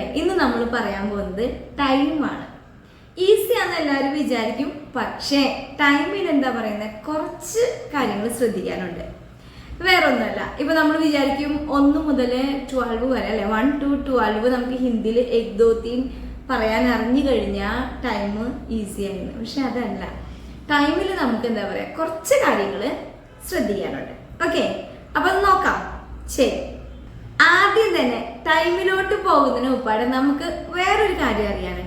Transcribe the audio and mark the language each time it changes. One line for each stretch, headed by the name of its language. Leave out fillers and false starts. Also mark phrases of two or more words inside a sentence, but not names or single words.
Malayalam: ഇന്ന് നമ്മൾ പറയാൻ പോകുന്നത് ടൈമാണ്. ഈസി ആണെന്ന് എല്ലാവരും വിചാരിക്കും, പക്ഷേ ടൈമിൽ എന്താ പറയുന്നത്, കുറച്ച് കാര്യങ്ങൾ ശ്രദ്ധിക്കാനുണ്ട്. വേറൊന്നുമല്ല, ഇപ്പം നമ്മൾ വിചാരിക്കും 1 മുതൽ 12 വരെ അല്ലേ, 1 to 12 നമുക്ക് ഹിന്ദിയിൽ एक दो तीन പറയാൻ അറിഞ്ഞു കഴിഞ്ഞാൽ
English: time easy
Malayalam: ആയിരുന്നു. പക്ഷെ അതല്ല, ടൈമിൽ നമുക്ക് എന്താ പറയുക, കുറച്ച് കാര്യങ്ങൾ ശ്രദ്ധിക്കാനുണ്ട്. ഓക്കെ, അപ്പം നോക്കാം. ശരി, ആദ്യം തന്നെ ടൈമിലോട്ട് പോകുന്നതിന് മുമ്പാട് നമുക്ക് വേറൊരു കാര്യം അറിയാനുണ്ട്.